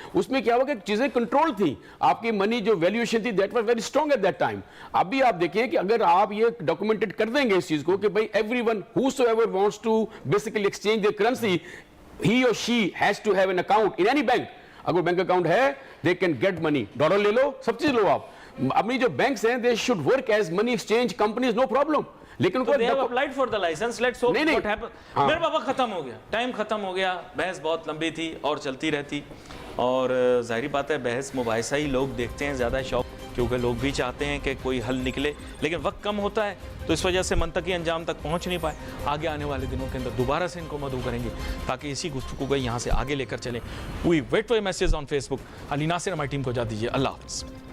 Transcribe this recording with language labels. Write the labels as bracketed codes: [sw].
[ur] اس میں کیا ہوا کہ چیزیں کنٹرول تھیں, آپ کی منی جو ویلیوشن تھی [en] That was very strong at that time. [ur] اب بھی آپ دیکھیں کہ اگر آپ یہ ڈاکومنٹڈ کر دیں گے اس چیز کو کہ بھائی [en] Everyone whosoever wants to basically exchange their currency, he or she has to have an account in any bank. [ur] اگر بینک اکاؤنٹ ہے [en] they can get money, [ur] dollar لے لو, سب چیز لو آپ. اپنی جو بینکس ہیں [en] they should work as money exchange companies, no problem. [ur] لیکن [en] they have applied for the license, let's hope what happens. [ur] میرے بابا ختم ہو گیا, ٹائم ختم ہو گیا, بحث بہت لمبی تھی اور چلتی رہتی, اور ظاہری بات ہے بحث مباحثہ ہی لوگ دیکھتے ہیں زیادہ شوق, کیونکہ لوگ بھی چاہتے ہیں کہ کوئی حل نکلے, لیکن وقت کم ہوتا ہے تو اس وجہ سے منطقی انجام تک پہنچ نہیں پائے. آگے آنے والے دنوں کے اندر دوبارہ سے ان کو مدعو کریں گے تاکہ اسی گفتگو کو یہاں سے آگے لے کر چلیں. [en] We wait for message on Facebook. [ur] علی ناصر ہماری ٹیم کو اجازت دیجیے, اللہ حافظ.